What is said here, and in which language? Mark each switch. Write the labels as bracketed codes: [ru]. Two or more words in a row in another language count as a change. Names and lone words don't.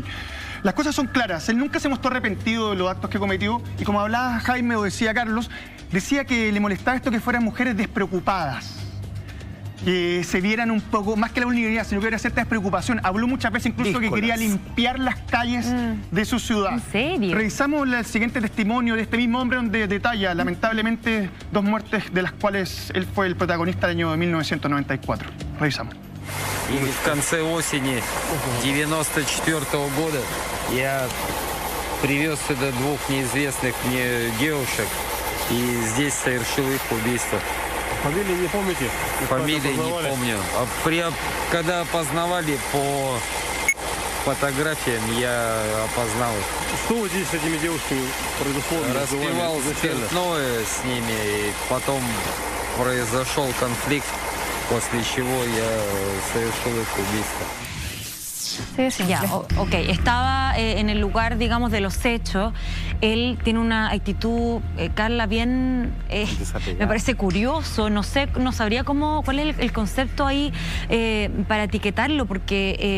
[es] Las cosas son claras, él nunca se mostró arrepentido de los actos que cometió y como hablaba Jaime o decía Carlos, decía que le molestaba esto que fueran mujeres despreocupadas, que se vieran un poco, más que la vulnerabilidad, sino que era cierta despreocupación. Habló muchas veces incluso que quería limpiar las calles de su ciudad. ¿En serio? Revisamos el siguiente testimonio de este mismo hombre donde detalla, lamentablemente, 2 muertes de las cuales él fue el protagonista del año 1994. Revisamos. [ru] И в конце осени 94-го года я привез сюда 2 неизвестных мне девушек и здесь совершил их убийство. Фамилии не помните? Фамилии не помню. Когда опознавали по фотографиям, я опознал их. Что вы здесь с этими девушками произошло? Распивал спиртное с ними, и потом произошел конфликт, после чего я совершил их убийство. [es] Ya, ok. Estaba en el lugar, digamos, de los hechos. Él tiene una actitud, Carla, bien... me parece curioso. No sé, no sabría cuál es el concepto ahí para etiquetarlo, porque...